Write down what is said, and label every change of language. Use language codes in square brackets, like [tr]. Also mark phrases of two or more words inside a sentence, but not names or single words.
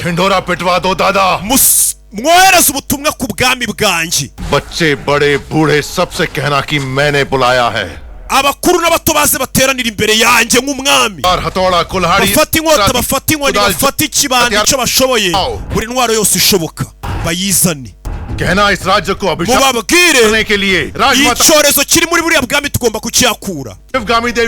[hi] ढिंढोरा पिटवा दो दादा [rw] mwohereza ubutumwa ku bwami bwanjye [hi] बच्चे बड़े बूढ़े सबसे कहना कि मैंने बुलाया है [rw] abakuru n'abato baze bateranira imbere yanjye nk'umwami bafata inkota bafata inkoni bafata ikibando icyo bashoboye buri ntwaro yose ishoboka bayizane mubabwire icyorezo kiri muri buriya bwami tugomba kucyakura mubabwire